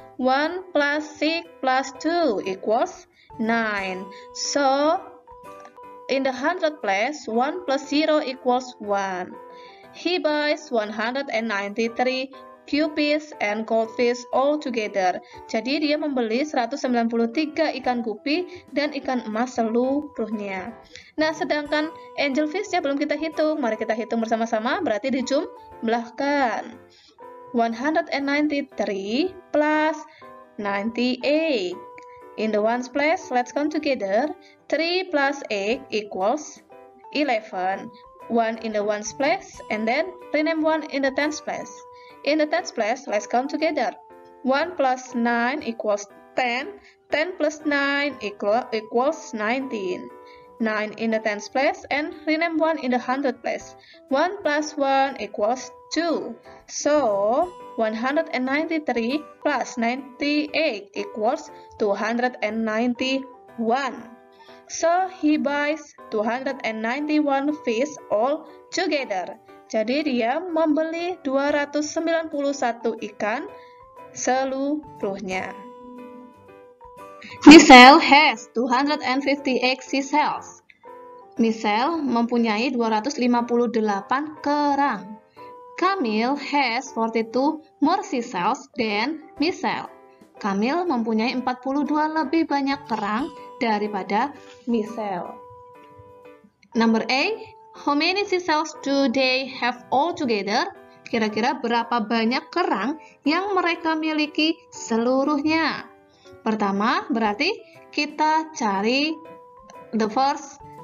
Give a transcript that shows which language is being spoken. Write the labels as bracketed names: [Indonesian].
[English] 1 plus 6 plus 2 equals 9. So, in the hundred place, 1 plus 0 equals 1. He buys 193 guppies and goldfish all together. [Indonesian] Jadi dia membeli 193 ikan gupi dan ikan emas seluruhnya. Nah, sedangkan angelfish-nya belum kita hitung. Mari kita hitung bersama-sama, berarti dijumlahkan. [English] 193 plus 98. In the ones place, let's count together. 3 plus 8 equals 11. 1 in the ones place, and then rename 1 in the tens place. In the tens place, let's count together. 1 plus 9 equals 10. 10 plus 9 equals 19. 9 in the tens place, and rename 1 in the hundred place. 1 plus 1 equals 2. So, 193 plus 98 equals 291. So, he buys 291 fish all together. [Indonesian] Jadi dia membeli 291 ikan seluruhnya. [English] Michelle has 258 seashells. [Indonesian] Michelle mempunyai 258 kerang. [English] Camille has 42 more seashells than Michelle. [Indonesian] Camille mempunyai 42 lebih banyak kerang daripada Michelle. [English] Number A, how many seashells do they have all together? [Indonesian] Kira-kira berapa banyak kerang yang mereka miliki seluruhnya? Pertama, berarti kita cari [English] the first.